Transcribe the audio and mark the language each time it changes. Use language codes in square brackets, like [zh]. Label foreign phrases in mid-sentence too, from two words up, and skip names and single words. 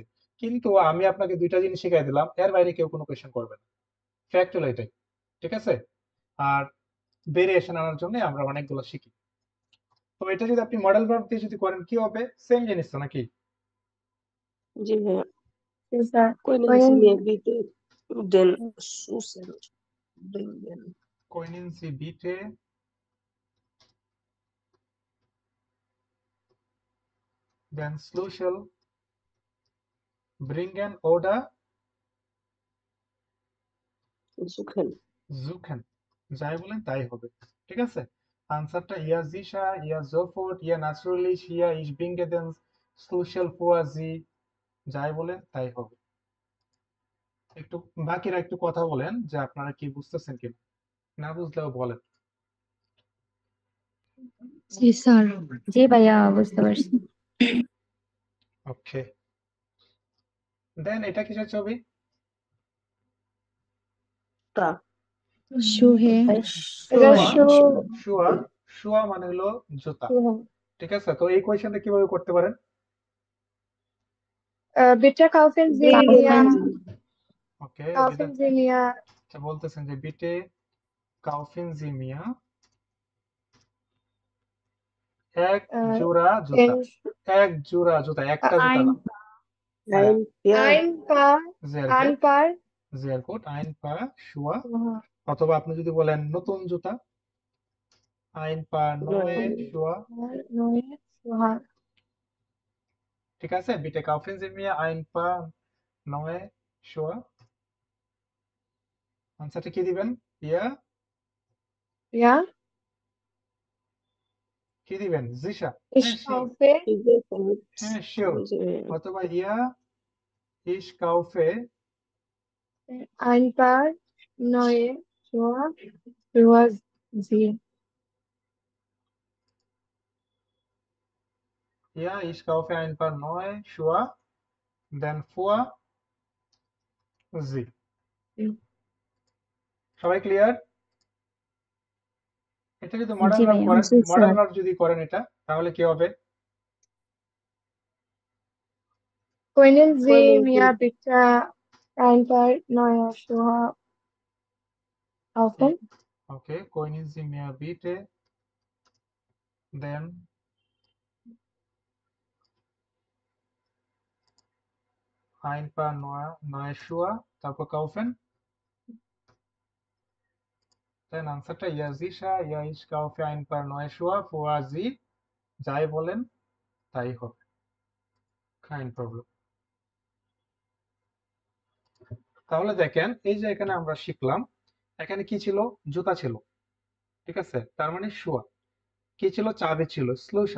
[bn] কিন্তু আমি আপনাকে দুইটা জিনিস শিখাই দিলাম, এর বাইরে কেউ কোনো কোয়েশ্চেন করবে না। ফ্যাক্ট হলো এটাই, ঠিক আছে? আর ভেরিয়েশন আনার জন্য আমরা অনেকগুলো শিখি। তো এটা যদি আপনি মডেল ভার্ব দিয়ে যদি করেন কি হবে? সেম জিনিস তো নাকি? জি ভাইয়া জি স্যার। [de] können Können Sie mir bitte den Schlüssel bringen? Können Sie bitte den Schlüssel bringen oder Suchen. suchen? [bn] যাই বলেন তাই হবে, ঠিক আছে? আনসারটা [de] Ja sicher, Ja sofort, Ja natürlich, Ja ich bringe den Schlüssel vor Sie, [bn] যাই বলেন তাই হবে। একটু বাকিরা একটু কথা বলেন যে আপনারা কি বুঝতেছেন কিনা, না বুঝলেও বলেন। জি স্যার, জি ভাইয়া বুঝতে পারছি। ওকে, দেন এটা কিসের ছবি? [de] Da. সুহে [bn] এটা [de] শুয়া, শু [bn] শুয়া, শুয়া মানে হলো জুতা, শুভ। ঠিক আছে? তো এই কোয়েশ্চেনটা কিভাবে করতে পারেন? [de] Bitte kaufen Sie mir, [bn] ওকে, [de] kaufen Sie mir [bn] আচ্ছা বলতেছেন যে [de] Bitte kaufen Sie mir [bn] এক äh, জোড়া জুতা, [de] den, [bn] এক জোড়া জুতা, একটা জুতা না। হ্যাঁ, [de] Ein, ja, ein Paar, sehr ein gut, Paar, sehr gut, ein paar শুয়া। Schuhe. [bn] অথবা আপনি যদি বলেন নতুন জুতা, [de] ein paar neue neue, Schuhe, Neue Schuhe. [bn] ঠিক আছে? [de] Bitte kaufen Sie mir ein paar neue Schuhe, [bn] আনসারটা কি দিবেন? ইয়া [de] Ja, [bn] কি দিবেন? জিশা, [de] ich [bn] হ্যাঁ শিওর, [de] kaufe diese Zeit, [bn] হ্যাঁ শিওর, [de] also, [bn] অথবা [de] Ja ich kaufe ein Paar neue Schuhe für Sie. ja ich kaufe ein paar neue Schuhe, then für sie, [bn] সবাই ক্লিয়ার? এটা যদি মডার্ন জি ভার্ব ভাইয়া। করেন, জি মডার্ন স্যার। ভার্ব যদি করেন এটা তাহলে কি হবে? [de] Können Sie können mir Sie, bitte ein Paar neue Schuhe kaufen? [bn] ওকে, [de] können Sie mir bitte then ein paar neue Schuhe [bn] তারপর kaufen, দেন আনসারটা [de] ja sicher, ja ich kaufe ein paar neue Schuhe für sie, [bn] যাই বলেন তাই হবে, [de] kein Problem। [bn] তাহলে দেখেন এই যে এখানে আমরা শিখলাম, এখানে কি ছিল? জুতা ছিল, ঠিক আছে? তার মানে শুয়া, কি ছিল? চাবি ছিল, স্লুশাল।